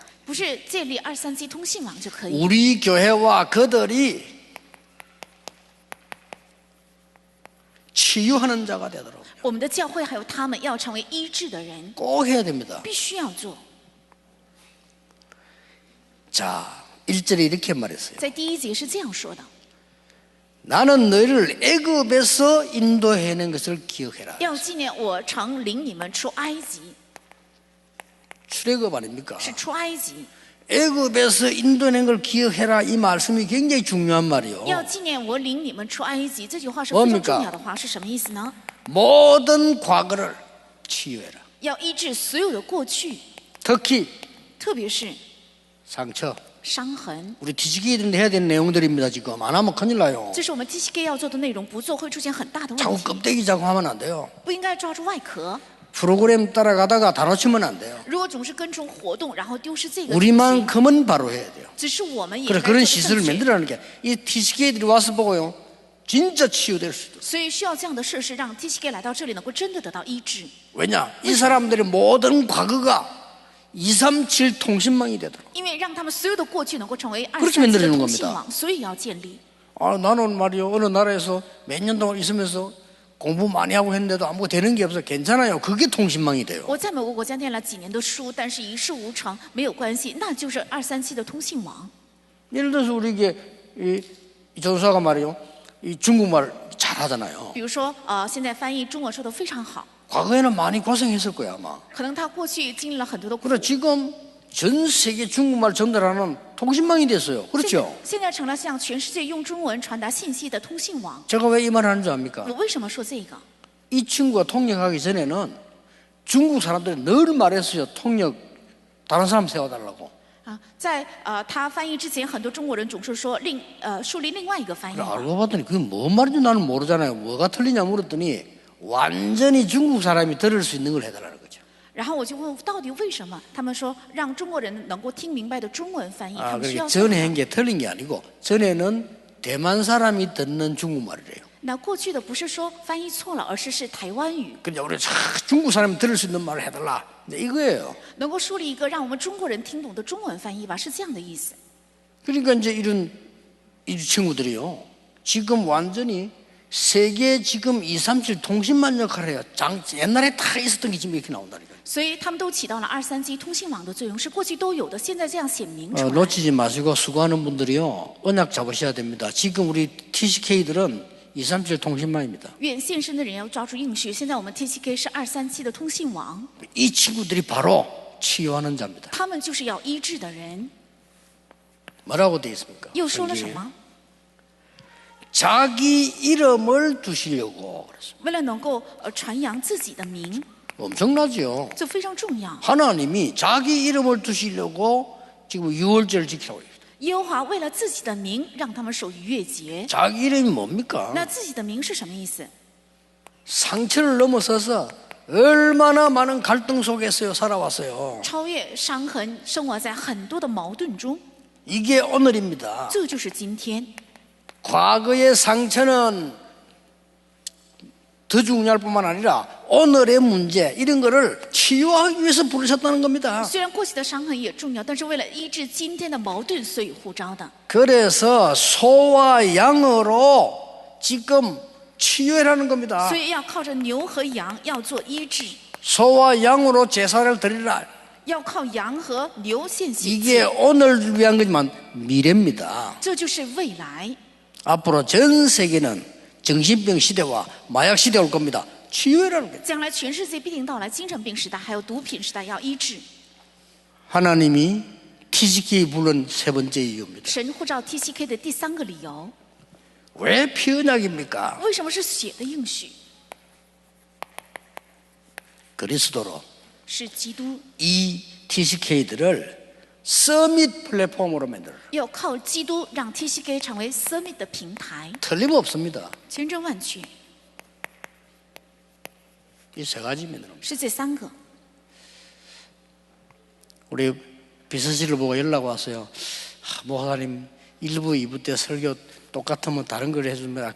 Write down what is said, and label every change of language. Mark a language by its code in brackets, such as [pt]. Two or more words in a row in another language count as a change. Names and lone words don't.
[zh] 不是建立237通信网就可以。 [ko] 우리 교회와 그들이 치유하는 자가 되도록 [zh] 我们的教会还有他们要成为医治的人， [ko] 꼭 해야 됩니다. [zh] 必须要做。 [ko] 자, 1절에 이렇게 말했어요. [zh] 在第1节是这样说的： [ko] 나는 너희를 애굽에서 인도해낸 것을 기억해라. [zh] 要纪念我曾领你们出埃及， [ko] 출애굽 아닙니까? [zh] 是出埃及。 [ko] 애굽에서 인도해낸 걸 기억해라 이 말씀이 굉장히 중요한 말이요. [zh] 要纪念我领你们出埃及，这句话是非常 [ko] 뭡니까 [zh] 重要的话，是什么意思呢？ [ko] 모든 과거를 치유해라. [zh] 要医治所有的过去， [ko] 특히 [zh] 特别是 [ko] 상처. [zh] 伤痕。 [ko] 우리 TCK들이 해야 되는 내용들입니다. 지금 안 하면 큰일 나요. [zh] 这是我们 TCK 要做的内容，不做会出现很大的问 [ko] 자꾸 [zh] 题。 [ko] 껍데기 자꾸 하면 안 돼요. [zh] 不应该抓住外壳， [ko] 프로그램 따라가다가 다 놓치면 안 돼요. [zh] 如果总是跟从活动，然后丢失这个东西， [ko] 우리만큼은 바로 해야 돼요. [zh] 只是我们也 [ko] 그래 [zh] 该 [ko] 그런 [zh] 做 [ko] 시설을 [zh] 正确。 [ko] 만들어라는 게 이 TCK들이 와서 보고요. 진짜 치유될 수 있어요. [zh] 所以需要这样的设施，让 TCK 来到这里能够真的得到医治。 [ko] 왜냐? 이 사람들의 모든 과거가 237 통신망이 되도록. [zh] 因为让他们所有的过去能够成为 [ko] 그렇게 237 만들어지는 [zh] 的通 [ko] 겁니다. [zh] 信网，所以要建立。 [ko] 나는 말이요 어느 나라에서 몇 년 동안 있으면서 공부 많이 하고 했는데도 아무 되는 게 없어. 괜찮아요. 그게 통신망이 돼요. [zh] 我在某个国家念了几年的书，但是一事无成，没有关系，那就是237的通信网。 [ko] 예를 들어서 우리에게 이 조사가 말이요 이 중국말 잘하잖아요. [zh] 比如说，现在翻译中文说的非常好， [ko] 과거에는 많이 고생했을 거야 아마. [zh] 可能他过去经历了很多的苦。 [ko] 그래 지금 전 세계 중국말 전달하는 통신망이 됐어요. 그렇죠? [zh] 现在成了向全世界用中文传达信息的通信网。 [ko] 제가 왜 이 말을 하는 줄 압니까? [zh] 我为什么说这个？ [ko] 이 친구가 통역하기 전에는 중국 사람들이 늘 말했어요. 통역 다른 사람 세워달라고. [zh] 在他翻译之前，很多中国人总是说树立另外一个翻译 [ko] 그래, [zh] 网。 [ko] 알고 봤더니 그게 뭔 말인지 나는 모르잖아요. 뭐가 틀리냐 물었더니 완전히 중국 사람이 들을 수 있는 걸 해달라는 거죠. [zh] 然后我就问到底为什么？他们说让中国人能够听明白的中文翻译，他们需 [ko] 그러니까 [zh] 要。 [ko] 전에 한 게 틀린 게 아니고 전에는 대만 사람이 듣는 중국말이래요. [zh] 那过去的不是说翻译错了，而是台湾语。 [ko] 그냥 우리 중국 사람이 들을 수 있는 말을 해달라. 이거예요. [zh] 能够树立一个让我们中国人听懂的中文翻译吧，是这样的意思。 [ko] 그러니까 이제 이런 이 친구들이요. 지금 완전히 세계 지금 237 통신망 역할을 해요. 옛날에 다 있었던 게 지금 이렇게 나온다니까요. [zh] 所以他们都起到了237通信网的作用，是过去都有的，现在这样显明出来。 [ko] 놓치지 마시고 수고하는 분들이요. 언약 잡으셔야 됩니다. 지금 우리 TCK들은 237 통신망입니다. [zh] 愿献身的人要抓住应许。现在我们 TCK 是237的通信网， [ko] 이 친구들이 바로 치유하는 자입니다. [zh] 他们就是要医治的人。 [ko] 뭐라고 되어 있습니까? [zh] 又说了什 [ko] 성경에? [zh] 么？ [ko] 자기 이름을 두시려고 그랬어요. [zh] 为了能够传扬自己的名， [ko] 엄청나죠. [zh] 这非常重要。 [ko] 하나님이 자기 이름을 두시려고 지금 유월절을 지키라고 해요. [zh] 耶和华为了自己的名，让他们守逾越节。 [ko] 자기 이름이 뭡니까? [zh] 那自己的名是什么意思？ [ko] 상처를 넘어서서 얼마나 많은 갈등 속에서 살아왔어요. [zh] 超越伤痕，生活在很多的矛盾中， [ko] 이게 오늘입니다. [zh] 这就是今天。 [ko] 과거의 상처는 더 중요할 뿐만 아니라 오늘의 문제 이런 거를 치유하기 위해서 부르셨다는 겁니다. [zh] 虽然过去的伤痕也重要，但是为了医治今天的矛盾，所以呼召的。 [ko] 그래서 소와 양으로 지금 치유해라는 겁니다. [zh] 所以要靠着牛和羊要做医治， [ko] 소와 양으로 제사를 드리라. [zh] 要靠羊和牛献血 [ko] 이게 [zh] 祭， [ko] 오늘 위한 거지만 미래입니다. [zh] 这就是未来。 [ko] 앞으로 전 세계는 정신병 시대와 마약 시대가 올 겁니다. 치유해라는 거예요. [zh] 将来全世界必定到来精神病时代，还有毒品时代，要医治。 [ko] 하나님이 TCK 부른 세 번째 이유입니다. [zh] 神呼召 TCK 的第三个理由， [ko] 왜 피언약입니까? [zh] 为什么是血的应许？ [ko] 그리스도로 [zh] 是基督， [ko] 이 TCK들을 서밋 플랫폼으로 만들어. [zh] 要靠基督让 TCK 成为 Summit 的平台， [ko] 틀림없습니다. [zh] 千真万确， [ko] 이 세 가지입니다. [zh] 是这三个。 [ko] 우리 비서실을 보고 연락 왔어요. 목사님 1부, 2부 때 설교 똑같으면 다른 걸 해줍니다.